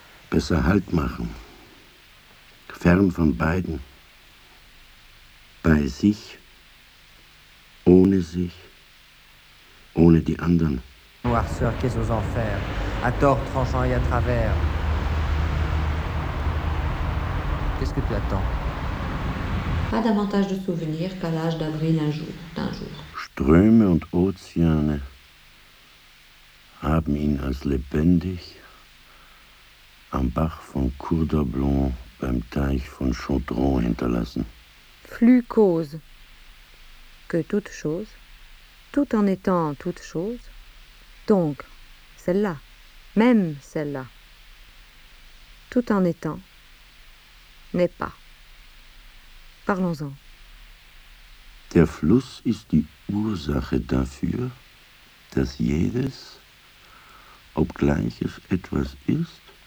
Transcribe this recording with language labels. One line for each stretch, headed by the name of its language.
German: Besser Halt machen. Fern von beiden. Bei sich. Ohne sich. Ohne die anderen.
French: Noirceur qu'est aux enfers. À tort, tranchant et à travers. Qu'est-ce que tu attends? Pas davantage de souvenirs qu'à l'âge d'avril un jour, d'un jour.
German: Ströme und Ozeane haben ihn als lebendig am Bach von Cour d'Ablon beim Teich von Chaudron hinterlassen.
French: Flux cause, que toute chose, tout en étant toute chose, donc celle-là, même celle-là, tout en étant, n'est pas. Parlons-en.
German: Der Fluss ist die Ursache dafür, dass jedes, obgleich es etwas ist,